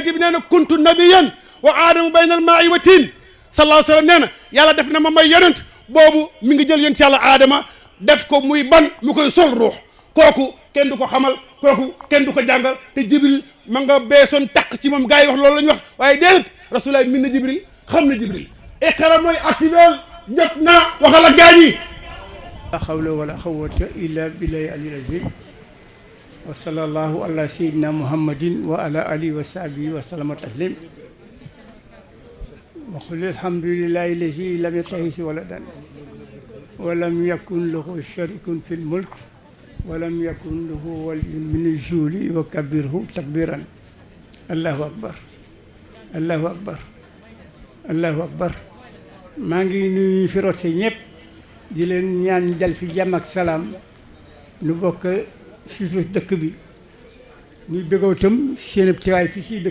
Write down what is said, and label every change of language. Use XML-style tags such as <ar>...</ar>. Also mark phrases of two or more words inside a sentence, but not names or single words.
<wo>bi nee na</wo> <ar>كنت نبيا وآدم بين الماء والطين صلى الله عليه وسلم</ar> <wo>nee na yàlla def na ma may yonent boobu mi ngi jël yonent yàlla aadama def ko muy ban mu koy sol ruux kooku kenn du ko xamal kooku kenn du ko jàngal te Jibril ma nga beesoon taq ci moom gars yi wax loolu la ñu wax waaye déedéet rasulullah min na Jibril xam na Jibril iqra mooy activé jot na waxal ak gaañi</wo> <ar>لا حول ولا قوة إلا بالله العلي العظيم وصلى الله على سيدنا محمد وعلى آله وصحبه وسلم تسليما وقل الحمد لله الذي لم يتخذ ولدا ولم يكن له شريك في الملك ولم يكن له ولي من الذل وكبره تكبيرا الله أكبر الله أكبر الله أكبر allahu akbar allahu akbar</ar> <wo>maa ngi nuyu fi rote ñëpp di leen ñaan dal fi jàmm ak salaam nu bokk surtout dëkk bi ñuy bëggoo itam seen teewaay fii ci</wo>